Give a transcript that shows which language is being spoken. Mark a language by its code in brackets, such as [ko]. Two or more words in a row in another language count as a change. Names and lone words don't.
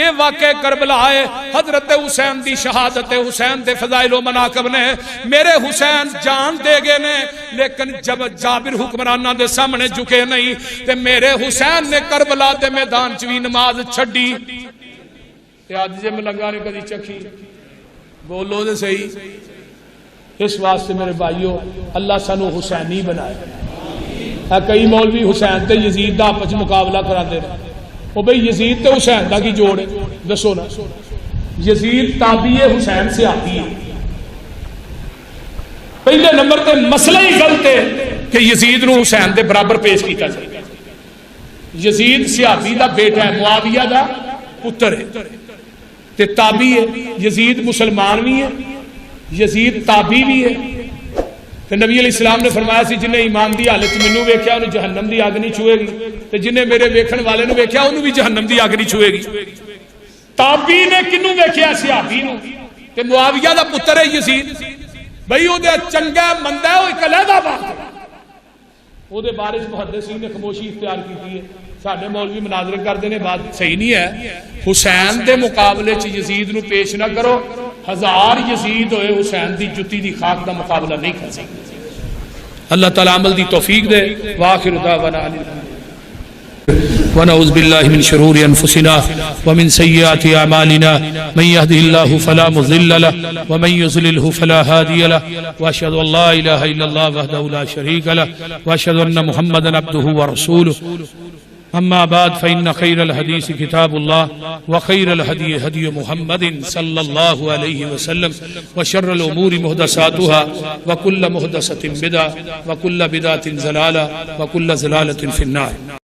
[pa] اے واقعہ کربلا ہے، حضرت حسین دی شہادت حسین دے فضائل و مناقب نے، میرے حسین جان دے گئے نے لیکن جب جابر حکمرانہ دے سامنے جھکے نہیں تے میرے حسین نے کربلا دے میدان چ وی نماز چھڈی۔ تے اج جے ملنگا نے کدی چکھی بولو تے صحیح۔ اس واسطے میرے بھائیو اللہ سانو حسینی بنائے۔ کئی مولوی حسین تے یزید دا آپس مقابلہ کرا دے وہ بھئی یزید تے حسین دا کی جوڑ ہے دسو نا۔ یزید تابعی حسین سے آتی ہے۔ پہلے نمبر تے مسئلہ ہی غلط ہے کہ یزید نو حسین دے برابر پیش کیتا جائے۔ یزید صحابی دا بیٹا ہے، معاویہ دا پتر ہے تے تابعی ہے۔ [ur] یزید مسلمان بھی ہے، یزید تابعی بھی ہے۔ [pa] کہ نبی علیہ السلام نے فرمایا سی جنہیں ایمان دی حالت مینوں ویکھیا انہوں جہنم دی اگ نہیں چھوئے گی تے جنہیں میرے ویکھن والے نو ویکھیا انہوں بھی جہنم دی اگ نہیں چھوئے گی۔ تابعی نے کنوں ویکھیا صحابی نو تے معاویہ دا پتر ہے یزید، بھئی او دے چنگا مندا ہے او اک علیحدہ بات ہے۔ او دے بارے محدثین نے خاموشی اختیار کی ہے، ساڈے مولوی مناظرے کردے نے، بات صحیح نہیں ہے۔ حسین دے مقابلے چ یزید نو پیش نہ کرو، ہزار یزید ہوئے حسین دی جتی دی خاک دا مقابلہ نہیں کر سکتے۔ اللہ تعالیٰ عمل دی توفیق دے۔ [ar] وآخر دعوانا ونعوذ باللہ من شرور انفسنا ومن سیئات اعمالنا من يهده الله فلا مضل له ومن يضلل فلا هادي له واشهد ان لا اله الا الله وحده لا شريك له واشهد ان محمدا عبده ورسوله اما بعد فان خير الحديث كتاب الله وخير الهدي هدي محمد صلى الله عليه وسلم وشر الامور محدثاتها وكل محدثة بدعة وكل بدعة ضلالة وكل ضلالة في النار۔